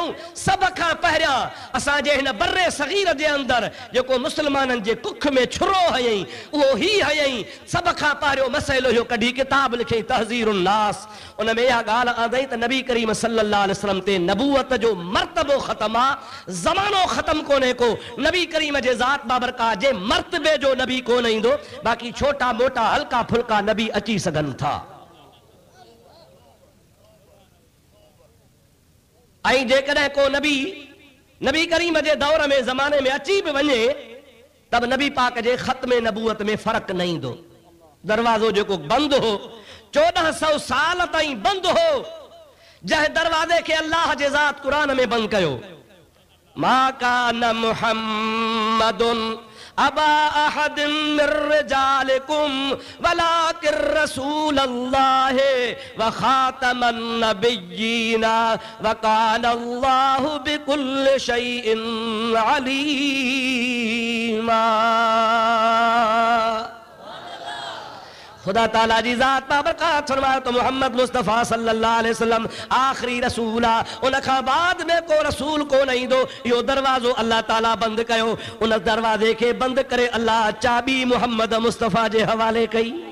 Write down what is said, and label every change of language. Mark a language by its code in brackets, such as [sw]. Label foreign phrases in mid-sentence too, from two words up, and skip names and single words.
[sd] सभ खां पहिरियां असांजे हिन बर्रे सग़ीर जे अंदरि जेको मुस्लमाननि जे कुख में छुरो हयईं उहो ही हयईं। सभ खां पहिरियों मसइलो इहो कढी किताब लिखई तहज़ीरुन नास। उन में इहा ॻाल्हि आंदई त नबी करीम [ar] صلى الله عليه وسلم [sd] ते नबूवत जो मर्तबो ख़तम आहे, ज़मानो ख़तम कोन्हे को। नबी करीम जे ज़ात बाबरकात जे मर्तबे जो नबी कोन ईंदो, बाक़ी छोटा मोटा हल्का फुल्का नबी अची सघनि था। ऐं जेकॾहिं को नबी करीम जे दौर में ज़माने में अची बि वञे तब नबी पाक जे ख़त्मे नबूवत में फ़र्क़ु न ईंदो। दरवाज़ो जेको बंदि हो 1400 साल ताईं बंदि हो, जंहिं दरवाज़े खे अल्लाह जे ज़ात क़ुरान में बंदि कयो। [ar] ما كان محمد أبا أحد من رجالكم ولكن رسول الله وخاتم النبيين وكان الله بكل شيء عليما. [sd] खुदा ताला जी ज़ात बाबरकात फरमाए तो मोहम्मद मुस्तफ़ा [ar] صلى الله عليه وسلم [sd] आखिरी रसूल आ। उन खां बाद में को रसूल कोन ईंदो। इहो दरवाज़ो अल्लाह ताला बंदि कयो। उन दरवाज़े खे बंदि करे अल्लाह चाबी मोहम्मद मुस्तफ़ा जे हवाले कई।